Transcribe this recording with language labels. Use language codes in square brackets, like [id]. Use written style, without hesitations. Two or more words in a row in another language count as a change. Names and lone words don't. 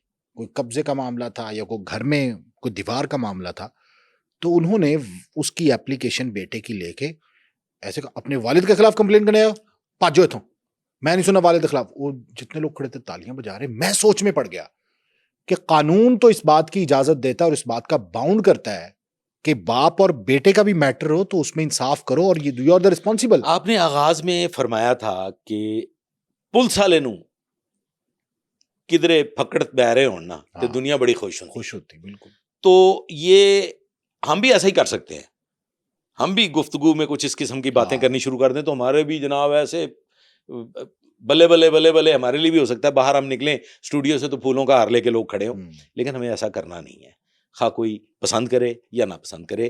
[ur] کوئی قبضے کا معاملہ تھا یا کوئی گھر میں کوئی دیوار کا معاملہ تھا, تو انہوں نے اس کی اپلیکیشن بیٹے کی لے کے ایسے اپنے والد کے خلاف کمپلین کرنے آیا. پاجو تھا, میں نہیں سنا والد کے خلاف. وہ جتنے لوگ کھڑے تھے تالیاں بجا رہے. میں سوچ میں پڑ گیا کہ قانون تو اس بات کی اجازت دیتا ہے اور اس بات کا باؤنڈ کرتا ہے کہ باپ اور بیٹے کا بھی میٹر ہو تو اس میں انصاف کرو, اور یہ [en] you are the responsible. [ur] آپ نے آغاز میں فرمایا تھا کہ پولیس والے نو کدھرے پکڑت بہ رہے ہوں نا تو دنیا بڑی خوش ہوتی. بالکل. تو یہ ہم بھی ایسا ہی کر سکتے ہیں. ہم بھی گفتگو میں کچھ اس قسم کی باتیں کرنی شروع کر دیں تو ہمارے بھی جناب ایسے بلے بلے بلے بلے ہمارے لیے بھی ہو سکتا ہے. باہر ہم نکلیں اسٹوڈیو سے تو پھولوں کا ہار لے کے لوگ کھڑے ہوں, لیکن ہمیں ایسا کرنا نہیں ہے, خواہ کوئی پسند کرے یا نہ پسند کرے.